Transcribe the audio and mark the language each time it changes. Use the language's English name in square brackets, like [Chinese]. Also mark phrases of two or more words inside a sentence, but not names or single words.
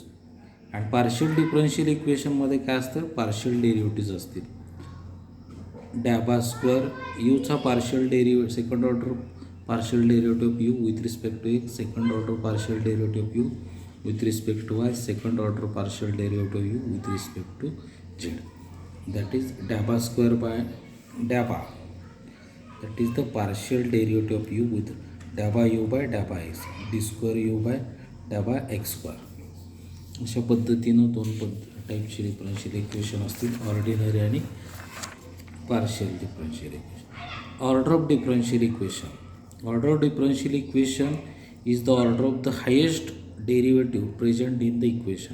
[Marathi] आणि [English] partial differential [Marathi] इक्वेशनमध्ये काय असतं? [English] partial derivatives असतील. daba square u-चा partial derivative second order partial derivative of u with respect to x, second order partial derivative of u with respect to y, second order partial derivative of u with respect to z. That is daba square by daba, that is the partial derivative of u with daba u by daba x, d square u by daba x square. [Marathi] अशा पद्धतीनं दोन टाईपचे [English] differential equation [Marathi] असतील, ऑर्डिनरी आणि [English] partial differential equation. order of differential equation. order of differential equation is the order of the highest derivative present in the equation.